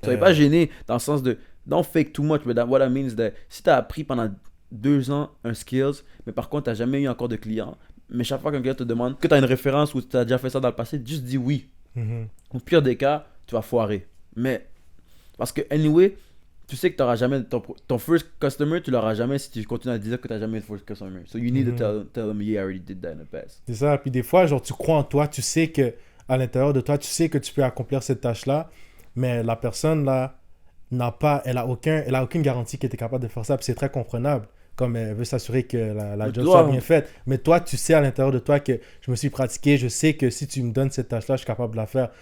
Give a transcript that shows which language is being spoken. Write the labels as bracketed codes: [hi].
[fr] Soyez pas gêné dans le sens de [en] don't fake too much, but what I mean is that [fr] si t'as appris pendant 2 ans un skills, mais par contre t'as jamais eu encore de clients, mais chaque fois qu'un client te demande que t'as une référence ou t'as déjà fait ça dans le passé, juste dis oui. Au pire des cas, tu vas foirer. Mais parce que anyway, tu sais que tu n'auras jamais ton first customer, tu l'auras jamais si tu continues à dire que tu n'as jamais eu de first customer. [en] So you need to tell them you already did that in the past. [fr] C'est ça. Puis des fois, genre, tu crois en toi, tu sais que à l'intérieur de toi, tu sais que tu peux accomplir cette tâche-là, mais la personne là elle a aucune garantie que tu es capable de faire ça. Puis c'est très comprenable. comme elle veut s'assurer que la Mais job toi, soit bien faite. Mais toi, tu sais à l'intérieur de toi que je me suis pratiqué, je sais que si tu me donnes cette tâche-là, je suis capable de la faire.